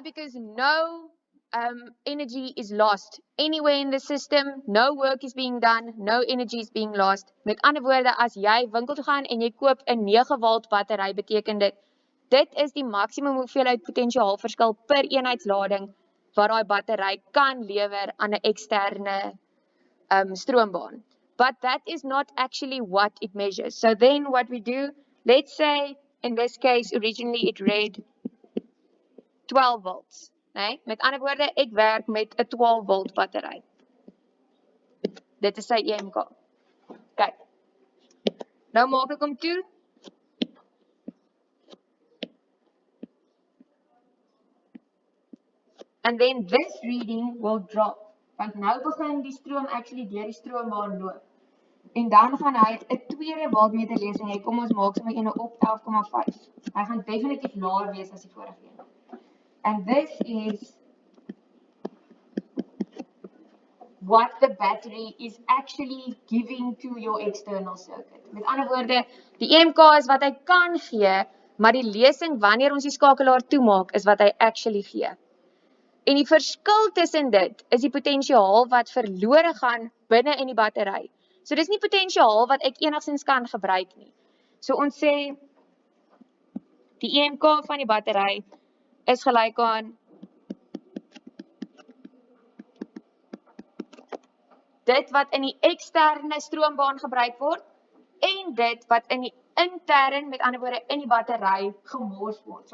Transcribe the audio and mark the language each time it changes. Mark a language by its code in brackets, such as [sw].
[en] Because no energy is lost anywhere in the system, no work is being done, no energy is being lost. [af] Met ander woorde, as jy winkel toe gaan en jy koop 'n 9 volt battery, beteken dit is die maksimum hoeveelheid potentiaalverskil per eenheidslading wat daai battery kan lewer aan 'n eksterne stroombaan. [en] But that is not actually what it measures. So then what we do, let's say in this case originally it read 12 volts. [af] Nee? Met ander woorde, ek werk met 'n 12 volt battery. Dit is sy EMK. Kyk. Nou maak ek hom toe. [en] And then this reading will drop. [af] Want nou begin die stroom actually deur die stroombaan loop. En dan gaan hy 'n tweede voltmeter lesing hê. Kom ons maak sommer eene op 11,5. Hy gaan definitief laer wees as die vorige een. [en] And this is what the battery is actually giving to your external circuit. [af] Met ander woorde, die EMK is wat hy kan gee, maar die lesing wanneer ons die skakelaar toemaak is wat hy actually gee. En die verskil tussen dit is die potensiaal wat verlore gaan binne in die battery. So dis nie potensiaal wat ek enigstens kan gebruik nie. So ons sê die EMK van die battery is gelyk aan dit wat in die eksterne stroombaan gebruik word en dit wat in die intern, met ander woorde in die battery gemors word.